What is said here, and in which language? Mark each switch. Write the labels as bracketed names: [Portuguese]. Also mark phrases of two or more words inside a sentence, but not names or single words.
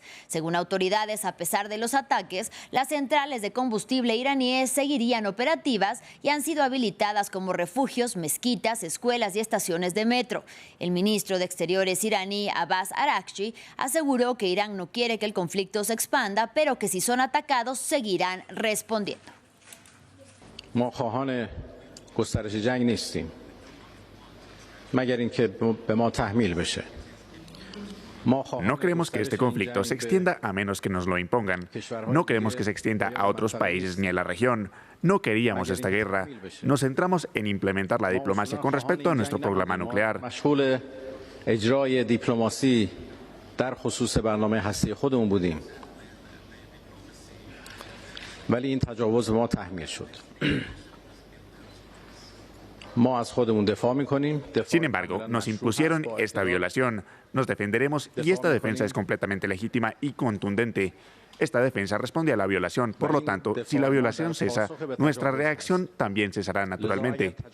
[Spanish] Según autoridades, a pesar de los ataques, las centrales de combustible iraníes seguirían operativas y han sido habilitadas como refugios, mezquitas, escuelas y estaciones de metro. El ministro de Exteriores iraní, Abbas Araghchi, aseguró que Irán no quiere que el conflicto se expanda, pero que si son atacados seguirán respondiendo. [Persian] ما خواهان گسترش جنگ نیستیم مگر اینکه به ما تحمیل بشه. [Spanish] No queremos que este conflicto se extienda a menos que nos lo impongan. No queremos que se extienda a otros países ni a la región. No queríamos esta guerra. Nos centramos en implementar la diplomacia con respecto a nuestro programa nuclear. [Persian] مشغول اجرای دیپلماسی در خصوص برنامه هسته خودمون بودیم. ولی این تجاوز ما تحمیل شد. [Spanish] Sin embargo, nos impusieron esta violación. Nos defenderemos y esta defensa es completamente legítima y contundente. Esta defensa responde a la violación. Por lo tanto, si la violación cesa, nuestra reacción también cesará naturalmente.